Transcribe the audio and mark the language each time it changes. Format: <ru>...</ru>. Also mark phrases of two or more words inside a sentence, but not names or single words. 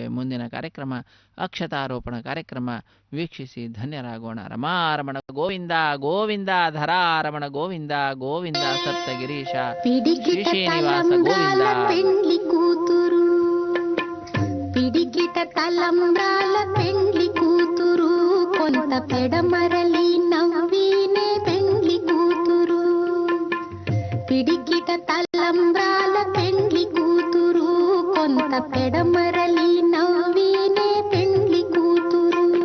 <kn>ಮುಂದಿನ ಕಾರ್ಯಕ್ರಮ ಅಕ್ಷತಾರೋಪಣ ಕಾರ್ಯಕ್ರಮ, ವೀಕ್ಷಿಸಿ ಧನ್ಯರಾಗೋಣ. ರಮಾರಮಣ ಗೋವಿಂದ ಗೋವಿಂದ, ಧರಾರಮಣ ಗೋವಿಂದ ಗೋವಿಂದ, ಸಪ್ತಗಿರೀಶ ಶ್ರೀ ಶ್ರೀನಿವಾಸ ಗೋವಿಂದ.</kn> <te>పిడికిట తలంబ్రాల పెండ్లి కూతురు, కొంత పెడమరలి నవ్వినే పెండ్లి కూతురు. పిడికిట తలంబ్రాల పెండ్లి కూతురు, కొంత పెడమరలి నవ్వినే పెండ్లి కూతురు.</te>